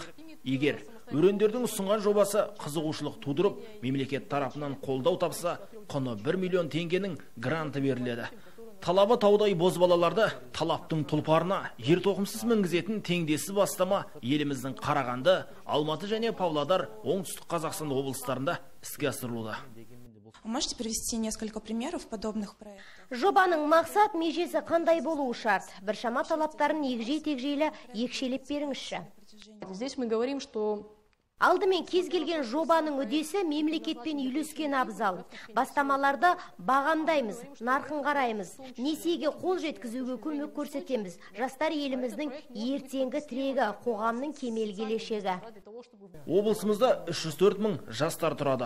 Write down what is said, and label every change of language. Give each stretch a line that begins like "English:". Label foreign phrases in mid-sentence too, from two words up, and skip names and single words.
Kazakh: Егер өрендердің ұсынған жобасы қызығушылық тудырып, мемлекет тарапынан қолдау тапса, құны 1 миллион теңгенің гранты беріледі. Талабы таудай бозбалаларды талаптың тұлпарына ертоқымсыз мінгізетін теңдесі бастама еліміздің Қарағанды, Алматы және Павлодар, Оңтүстік Қазақстан облыстарында іске асырылуда.
Russian: Можете привести несколько примеров подобных проектов?
Kazakh: Жобаның мақсат межесі қандай болуы шарт? Біршама талаптарын егжей-тегжейлі екшелеп беріңізші.
Russian: Здесь мы говорим, что
Kazakh: Алдымен кез келген жобаның үдесі мемлекетпен үйлескен абзал. Бастамаларды бағамдаймыз, нарқын қараймыз, несиеге қол жеткізуге көмек көрсетеміз. Жастар еліміздің ертеңгі тірегі, қоғамның кемел келешегі. Облысымызда 304 мың жастар тұрады.